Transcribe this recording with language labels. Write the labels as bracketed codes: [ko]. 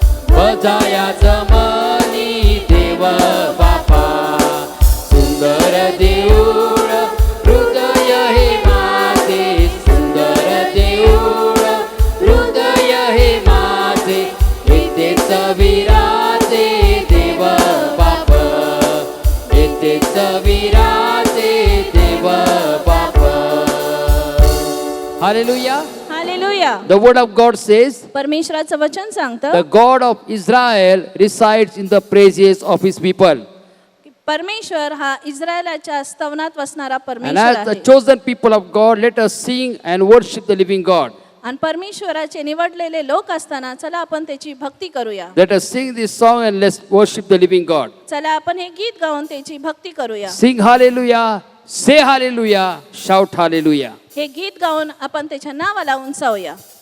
[mr] भजाया जमनी देव बापा सुंदर देऊळ हृदय हे माझे सुंदर देऊळ हृदय हे माझे येथेच विराजे देव बाप येथेच विराजे देव बाप hallelujah hallelujah. [en] The word of God says [mr] परमेश्वराचं वचन सांगतं [en] the God of Israel resides in the praises of his people. [mr] की परमेश्वर हा इस्रायलाच्या स्तवनात वसणारा [en] And [mr] परमेश्वर [en] as the [mr] आहे. [en] chosen people of God, let us sing and worship the living God. [mr] आणि परमेश्वराचे निवडलेले लोक असताना चला आपण त्याची भक्ती करूया. [en] Let us sing this song and let's worship the living God. [mr] चला आपण हे गीत गाऊन त्याची भक्ती करूया. [en] Sing hallelujah, say hallelujah, shout hallelujah. [mr] हे गीत गाऊन आपण त्याच्या नावाला उंचावूया.